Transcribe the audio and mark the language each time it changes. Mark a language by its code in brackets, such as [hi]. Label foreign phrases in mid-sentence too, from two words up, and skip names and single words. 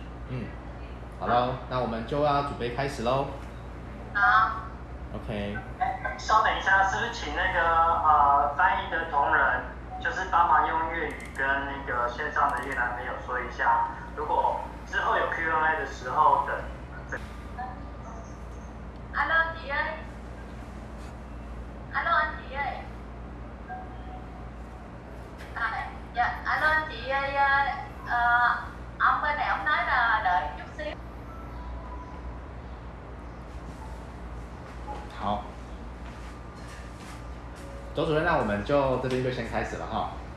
[zh] 好喽，那我们就要准备开始喽。好。 OK。稍等一下，是不是请那个翻译的同仁，就是帮忙用粤语跟那个线上的越南朋友说一下，如果之后有 Q&A 的时候等。 [vi] Alo chị ơi. Alo anh chị ơi. Dạ, alo anh chị ơi. Ông bên này ông nói là đợi chút xíu. [zh] 好，周主任，那我们就这边就先开始了哈。